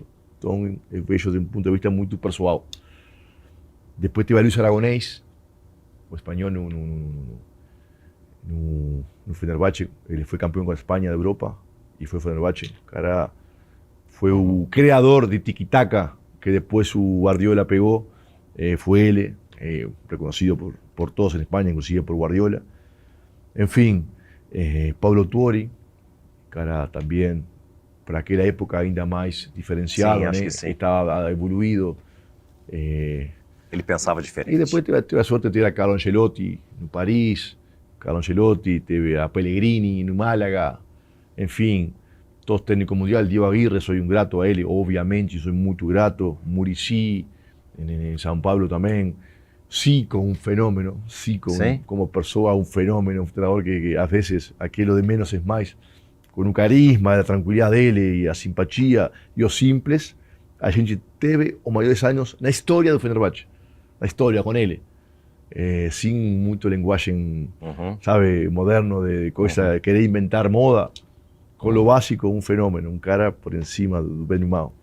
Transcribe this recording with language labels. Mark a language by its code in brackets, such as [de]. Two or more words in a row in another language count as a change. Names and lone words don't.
[pt] Então, eu vejo de um ponto de vista muito pessoal. Depois teve a Luis Aragonés, o espanhol no Fenerbahçe. Ele foi campeão com a Espanha da Europa e foi Fenerbahçe. O cara foi o criador de tiki-taka que depois o Guardiola pegou. Foi ele, [es] reconocido por todos en España, inclusive por Guardiola. En fin, [pt] Pablo Tuori, cara também para aquela época ainda mais diferenciado, né? Estava evoluído. Ele pensava diferente. E depois teve a sorte de ter a Carlo Ancelotti no Paris, Carlo Ancelotti, teve a Pellegrini no Málaga, enfim, todos técnicos mundial, [es] Diego Aguirre, soy un grato a él, obviamente, soy muy grato, Muricy, en São Paulo también, Zico, un fenómeno, Zico, ¿Sí? como persona, un fenómeno, un treinador que a veces aquello de menos es más, con un carisma, [pt] a tranquilidad dele e a simpatia e os simples, a gente teve os maiores anos na história do Fenerbahçe, na história com ele, sem muito linguagem, sabe, moderno de coisa, querer inventar moda, com o básico, um fenômeno, um cara por cima do bem e do mal.